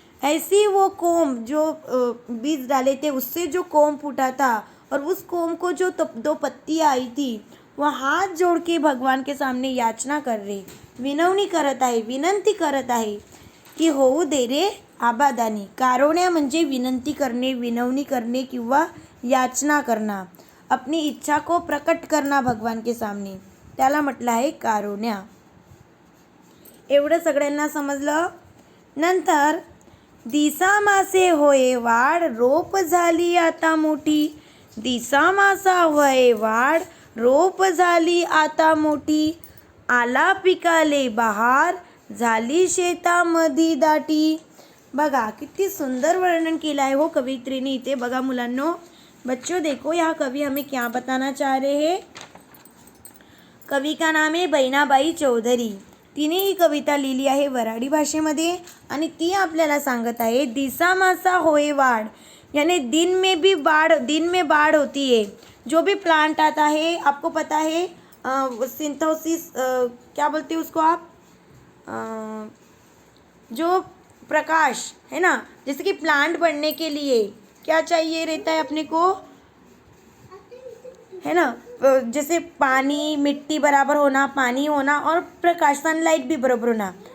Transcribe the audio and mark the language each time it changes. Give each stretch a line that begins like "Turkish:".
Hindi: ऐसी वो कोम जो बीज डाले थे उससे जो कोम फूटा था और उस कोम को जो दो पत्तियाँ आई थी वह हाथ जोड़ के भगवान के सामने याचना कर रहे,
Marathi: विनवणी करत आहे, विनंती करत आहे की होऊ दे रे आबादानी। कारोण्या म्हणजे विनंती करणे, विनवणी करणे किंवा याचना करना,
Hindi: अपनी इच्छा को प्रकट करना भगवान के सामने,
Marathi: त्याला म्हटलं आहे कारुण्या। एवढं सगळ्यांना समजलं। नंतर दिसा मासे होये वाढ, रोप झाली आता मोठी, दिसा मासा होये वाढ, रोप झाली आता मोठी, आला पिकाले बहार, झाली शेतामधी दाटी। बघा किती सुंदर वर्णन केलं आहे हो कवित्रीने इथे। बघा मुलांनो,
Hindi: बच्चों देखो यहाँ कवि हमें क्या बताना चाह रहे हैं। कवि का नाम है बहिणाबाई चौधरी।
Marathi: तिने ही कविता लिहिली आहे वऱ्हाडी भाषेमध्ये आणि ती आपल्याला सांगत आहे दिसा मासा होए वाढ, यानी
Hindi: दिन में बाढ़ होती है। जो भी प्लांट आता है, आपको पता है सिंथोसिस क्या बोलते हैं उसको आप, जो प्रकाश है ना, जैसे कि प्लांट बढ़ने के लिए क्या चाहिए रहता है अपने को, है ना, जैसे पानी, मिट्टी बराबर होना, पानी होना और प्रकाश, सनलाइट भी बराबर होना।